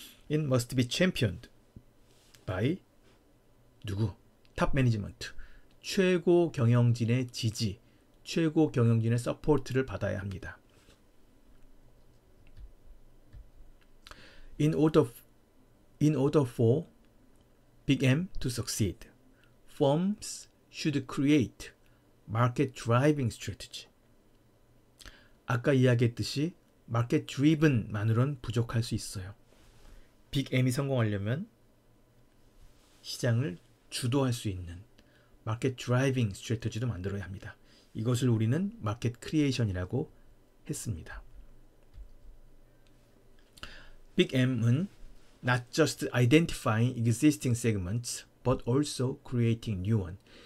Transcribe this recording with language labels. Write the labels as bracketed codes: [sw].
[en] It must be championed by [ko] 누구? 탑 매니지먼트. 최고 경영진의 지지, 최고 경영진의 서포트를 받아야 합니다. [en] In order for Big M to succeed, firms should create market driving strategy. [ko] 아까 이야기했듯이 마켓 드리븐만으로는 부족할 수 있어요. 빅 M이 성공하려면 시장을 주도할 수 있는 마켓 드라이빙 스트래티지도 만들어야 합니다. 이것을 우리는 마켓 크리에이션이라고 했습니다. 빅 M은 [en] not just identifying existing segments but also creating new one.